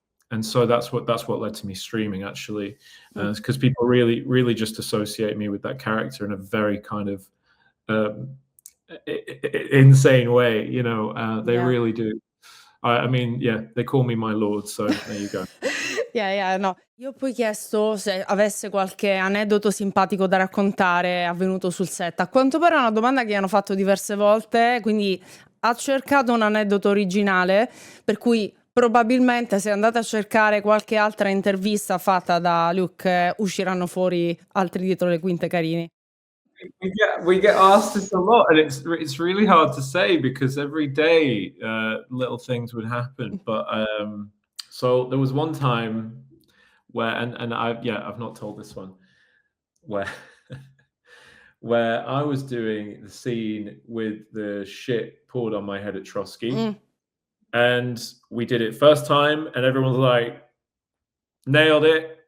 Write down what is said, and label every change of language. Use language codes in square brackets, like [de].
[en] And so that's what led to me streaming, actually, because people really just associate me with that character in a very kind of insane way, you know. They really do. I mean, yeah, they call me my lord, so there you go. No. [it] Io ho poi chiesto se avesse qualche aneddoto simpatico da raccontare avvenuto sul set. A quanto pare è una domanda che hanno fatto diverse volte, quindi ha cercato un aneddoto originale, per cui probabilmente se andate a cercare qualche altra intervista fatta da Luke usciranno fuori altri dietro le quinte carini. [en] We get asked this a lot, and it's really hard to say because every day little things would happen. But so there was one time where, and I've not told this one, where where I was doing the scene with the shit poured on my head at Trotsky, and we did it first time, and everyone was like, nailed it.